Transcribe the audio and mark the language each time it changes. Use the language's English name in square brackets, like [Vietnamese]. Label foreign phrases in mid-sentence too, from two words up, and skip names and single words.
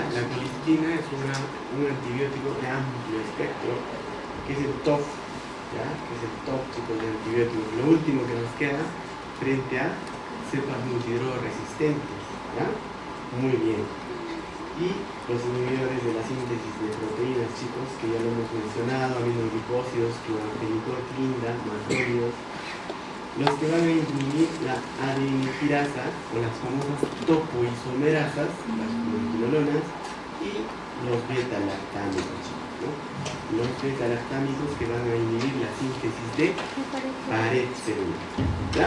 [Spanish] La colistina es un antibiótico de amplio espectro, que es el top, ¿ya? Que es el top, chicos, de antibióticos. Lo último que nos queda frente a cepas multidrogoresistentes, ¿ya? Muy bien. Y los inhibidores de la síntesis de proteínas, chicos, que ya lo hemos mencionado, aminoglucósidos, clorofenicotinda, macrónidos. Los que van a incluir la adenosirasa o las famosas topoisomerasas, las quinolonas, y los beta-lactámicos, ¿no? Los beta-lactámicos que van a inhibir la síntesis de pared celular, ¿ya?